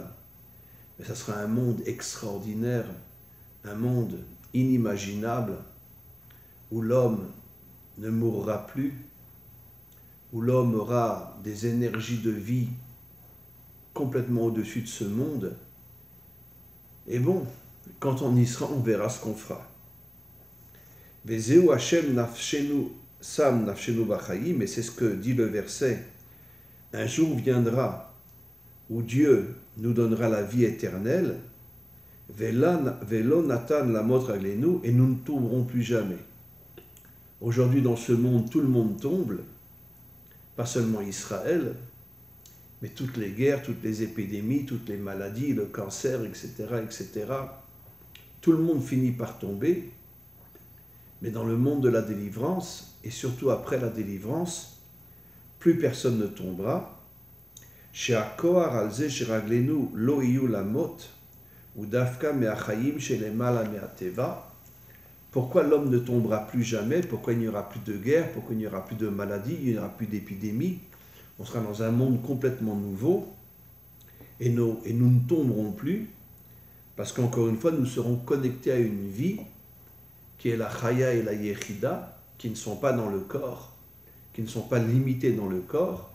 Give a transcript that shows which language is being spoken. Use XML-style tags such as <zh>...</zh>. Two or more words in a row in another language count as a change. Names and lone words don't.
<fr>Mais ça sera un monde extraordinaire, un monde inimaginable, où l'homme ne mourra plus, où l'homme aura des énergies de vie complètement au-dessus de ce monde. Et bon, quand on y sera, on verra ce qu'on fera.</fr> <he>וזהו השם נפשנו שם נפשנו בחיים,</he> <fr>et c'est ce que dit le verset. Un jour viendra où Dieu nous donnera la vie éternelle,</fr> <he>ולא נתן למוט רגלנו,</he> <fr>et nous ne tomberons plus jamais. Aujourd'hui, dans ce monde, tout le monde tombe, pas seulement Israël, mais toutes les guerres, toutes les épidémies, toutes les maladies, le cancer, etc., etc. Tout le monde finit par tomber, mais dans le monde de la délivrance, et surtout après la délivrance, plus personne ne tombera.</fr> <he>שהכוח על זה שרגלינו לא יהיו למוט, הוא דווקא מהחיים שלמעלה מהטבע.</he> <fr>Pourquoi l'homme ne tombera plus jamais? Pourquoi il n'y aura plus de guerre? Pourquoi il n'y aura plus de maladies? Il n'y aura plus d'épidémies? On sera dans un monde complètement nouveau et nous ne tomberons plus parce qu'encore une fois, nous serons connectés à une vie qui est la chaya et la yechida, qui ne sont pas dans le corps, qui ne sont pas limitées dans le corps.</fr>